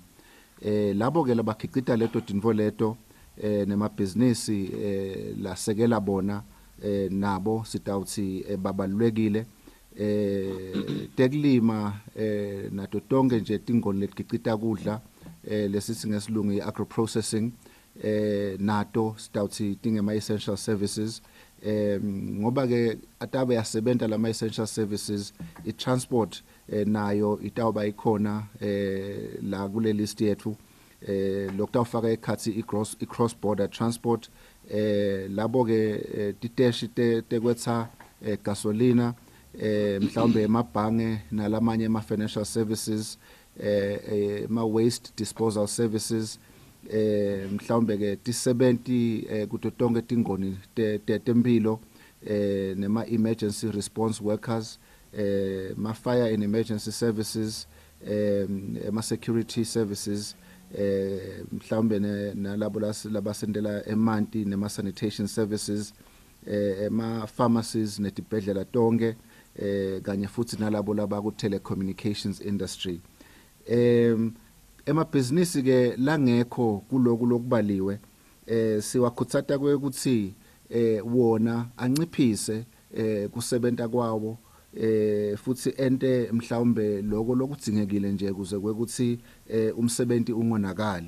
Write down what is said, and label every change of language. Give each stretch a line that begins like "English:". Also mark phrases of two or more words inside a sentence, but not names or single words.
Swati: Labo ke labakhicita leto tintfo leto nemabhizinisi lasekela bona nabo sitawuthi babalulekile. Tekulima nato tonke nje tingoni letikicita kudla lesithi ngesilungu i-
English: agro processing
Swati: nato sitawuthi tingema
English: essential services.
Swati: Ngoba ke atabe yasebenta lama
English: essential services
Swati: i-transport nayo itawuba ikhona la kule list yethu lokutawufaka ekhathi i-
English: cross border transport
Swati: labo ke titeshi tekwetha gasolina mhlawumbe emabhange nalamanye ama-
English: financial services
Swati: ma-
English: waste disposal services
Swati: mhlawumbe ke tisebenti kuto tonke tingoni temphilo nema-
English: emergency response workers
Swati: ma-
English: fire and emergency services
Swati: ma-
English: security services
Swati: mhlawumbe nalabo labasendela emanti nema-
English: sanitation services
Swati: ema-pharmacies netibhedlela tonke kanye futhi nalabo labaku-
English: telecommunications industry.
Swati: Emabhizinisi ke langekho kuloku lokubaliwe siwakhutsata kwekuthi wona anciphise kusebenta kwawo futhi ente mhlawumbe lokho lokudzingekile nje kuze kwekuthi umsebenti ungonakali.